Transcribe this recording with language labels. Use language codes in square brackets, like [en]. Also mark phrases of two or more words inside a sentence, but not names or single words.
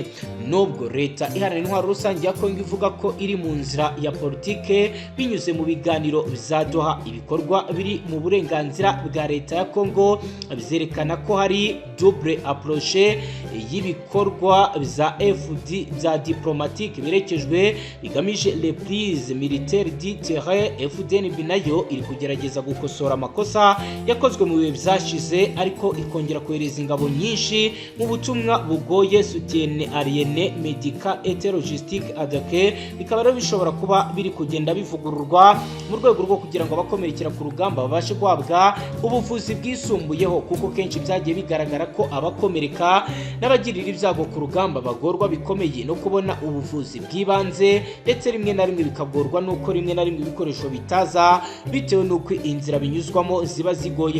[rw] Nubwo leta iharanira intwaro rusange ya Kongo ivuga ko iri mu nzira ya politike binyuze mu biganiro bya Doha, ibikorwa biri mu burenganzira bwa leta ya Kongo bizerekana ko hari [fr] double approche [rw] y'ibikorwa bya FD bya diplomatique birekejwe bigamije [fr] reprise militaire du terrain. [rw] FDNB nayo iri kugerageza gukosora amakosa yakozwe mu bihe byashize, ariko ikongera kohereza ingabo nyinshi mu butumwa bugoye [fr] soutien aérienne médical et logistique adapté. [rw] Bikaba rero bishobora kuba biri kugenda bivugururwa mu rwego rwo kugira ngo abakomerekera ku rugamba babashe guhabwa ubuvuzi bwisumbuyeho, kuko kenshi byagiye bigaragara ko abakomereka n'abagirira ibyago ku rugamba bagorwa bikomeye no kubona ubuvuzi bw'ibanze, ndetse rimwe na rimwe bikagorwa nuko rimwe na rimwe ibikoresho bitaza bitewe nuko inzira binyuzwamo ziba zigoye.